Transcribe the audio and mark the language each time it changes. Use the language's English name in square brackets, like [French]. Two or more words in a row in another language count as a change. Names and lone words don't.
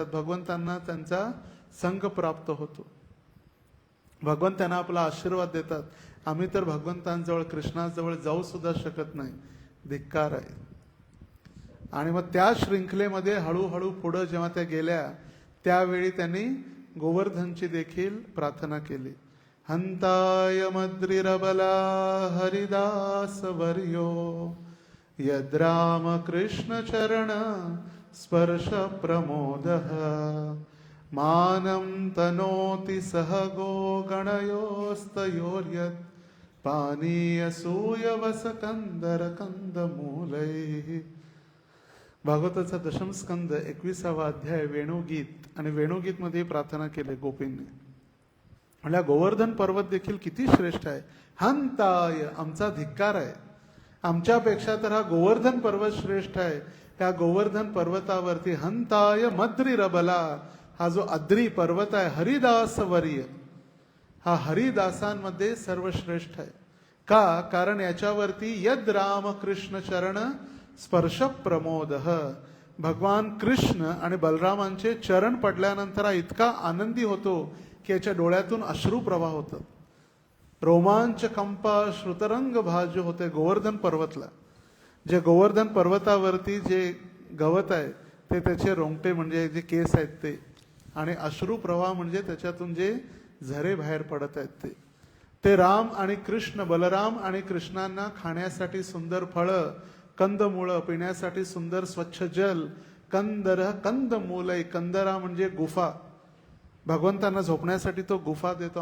[Marathi] भगवंतांना त्यांचा संग प्राप्त होतो. भगवंत त्यांना आपला आशीर्वाद देतात. आम्ही तर भगवंतांजवळ, कृष्णाजवळ जाऊ सुद्धा शकत नाही, धिक्कार आहे. आणि मग त्या शृंखलेमध्ये हळूहळू पुढे जेव्हा त्या गेल्या, त्यावेळी त्यांनी गोवर्धनची देखील प्रार्थना केली. [Sanskrit] हंताय मद्रिरबला हरिदास वर्यो यद्राम कृष्ण चरण स्पर्श प्रमोदः मानं तनोति सह गो गणयोस्तयोर्यत् पानीयसूयवस कंदर कंदमूलै. [Marathi] भागवताचा दशम स्कंद 21वा अध्याय वेणुगीत. आणि वेणुगीत मध्ये प्रार्थना केली गोपींनी. म्हणल्या गोवर्धन पर्वत देखील किती श्रेष्ठ आहे. हंताय, आमचा धिक्कार आहे. आमच्यापेक्षा तर हा गोवर्धन पर्वत श्रेष्ठ आहे. त्या गोवर्धन पर्वतावरती [Sanskrit] हंताय मद्री रबला, [Marathi] हा जो अद्री पर्वत आहे, [Sanskrit] हरिदास वर्य, [Marathi] हा हरिदासांमध्ये सर्वश्रेष्ठ आहे. का? कारण याच्यावरती [Sanskrit] यद राम कृष्ण चरण स्पर्श प्रमोद, [Marathi] भगवान कृष्ण आणि बलरामांचे चरण पडल्यानंतर हा इतका आनंदी होतो की याच्या डोळ्यातून अश्रू प्रवाह होतात. [Sanskrit] रोमांच कंपा श्रुतरंग भाज्य [Marathi] होते गोवर्धन पर्वतला. जे गोवर्धन पर्वतावरती जे गवत आहे ते त्याचे रोंगटे म्हणजे जे केस आहेत ते, आणि अश्रू प्रवाह म्हणजे त्याच्यातून जे झरे बाहेर पडत आहेत ते राम आणि कृष्ण, बलराम आणि कृष्णांना खाण्यासाठी सुंदर फळं, कंदमुळं, पिण्यासाठी सुंदर स्वच्छ जल, [Sanskrit] कंदर कंदमूलय, [Marathi] कंदरा म्हणजे गुफा, भगवंतांना झोपण्यासाठी तो गुफा देतो.